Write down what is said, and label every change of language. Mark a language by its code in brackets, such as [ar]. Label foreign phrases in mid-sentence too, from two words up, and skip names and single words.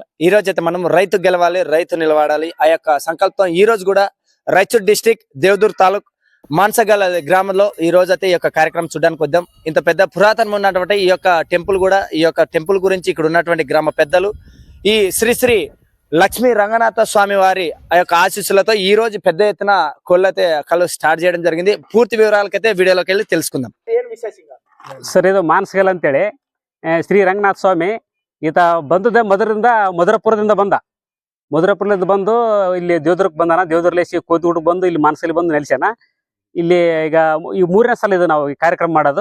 [te] ఈ రోజు అయితే మనం రైతు గెలవాలి, రైతు నిలబడాలి ఆ యొక్క సంకల్పం ఈ రోజు కూడా రాయచూర్ డిస్ట్రిక్ట్ దేవదూర్ తాలూక్ మాన్సగల్ గ్రామంలో ఈ రోజు అయితే ఈ యొక్క కార్యక్రమం చూడడానికి వద్దాం. ఇంత పెద్ద పురాతనం ఉన్నటువంటి ఈ యొక్క టెంపుల్ గురించి ఇక్కడ ఉన్నటువంటి గ్రామ పెద్దలు ఈ శ్రీ శ్రీ లక్ష్మీ రంగనాథ స్వామి వారి ఆ యొక్క ఆశీస్సులతో ఈ రోజు పెద్ద ఎత్తున కోళ్ళైతే కళ్ళు స్టార్ట్ చేయడం జరిగింది. పూర్తి వివరాలకైతే వీడియోలోకి వెళ్ళి తెలుసుకుందాం. [kn] ಸರ್ ಇದು ಮಾನಸಗಲ್ ಅಂತೇಳಿ ಶ್ರೀ ರಂಗನಾಥ ಸ್ವಾಮಿ ಈತ ಬಂದದ ಮಧುರಪುರದಿಂದ ಬಂದು ಇಲ್ಲಿ ದೇವದುರ್ಗಕ್ಕೆ ಬಂದಾನ. ದೇವದುರ್ಲೇಸಿ ಕೋತಿಗುಡ್ಗೆ ಬಂದು ಇಲ್ಲಿ ಮಾನಸಗಲ್ ಬಂದು ನೆಲೆಸ್ಯಾನ. ಇಲ್ಲಿ ಈಗ ಈ 3ನೇ ಸಲ ಇದು ನಾವು ಈ ಕಾರ್ಯಕ್ರಮ ಮಾಡೋದು.